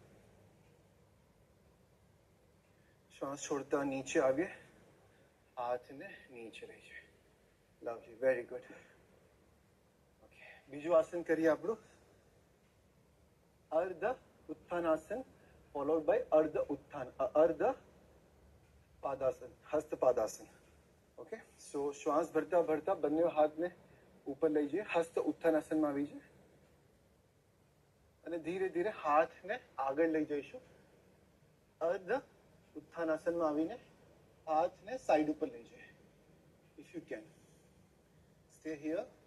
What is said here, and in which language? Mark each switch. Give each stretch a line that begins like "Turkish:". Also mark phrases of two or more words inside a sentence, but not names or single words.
Gujarati: શ્વાસ છોડતા નીચે આવીએ. હાથને નીચે લઈ જાય.
English: lovely, very good.
Gujarati: ઓકે, બીજું આસન કરીએ આપણું અર્ધ ઉત્થાનાસન
English: followed by
Gujarati: ardha utthana, ardha padasana, hasta padasana.
English: Okay, so
Gujarati: શ્વાસ ભરતા બંને હાથને ઉપર લઈ જઈએ. હસ્ત ઉત્થાનાસનમાં આવી જાય અને ધીરે ધીરે હાથને આગળ લઈ જઈશું. અર્ધ ઉત્થાનાસનમાં આવીને હાથને સાઈડ ઉપર લઈ જઈએ.
English: If you can stay here.